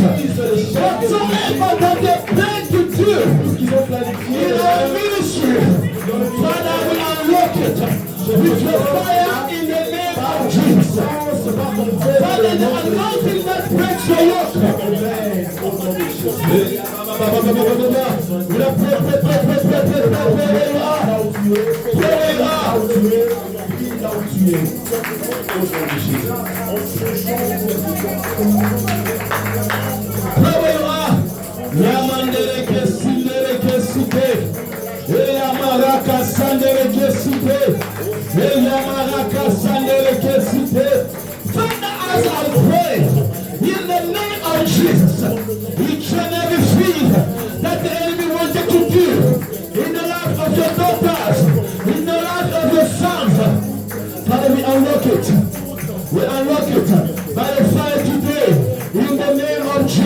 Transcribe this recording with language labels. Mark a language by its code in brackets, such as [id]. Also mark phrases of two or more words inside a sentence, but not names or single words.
[en] Whatsoever that they plan to do in our ministry, Father, we unlock it with your fire in the name of Jesus. Father, the anointing that breaks the yoke. [fr] prier au nom de Jésus. Yamandere kesindere kesite. Yamaraka sandere kesite. Yamaraka sandere kesite. [en] Father, as I pray, in the name of Jesus, each and everything that the enemy wanted to do in the life of your daughters, in the life of your sons, Father, we unlock it. We unlock it by the fire today, in the name of Jesus.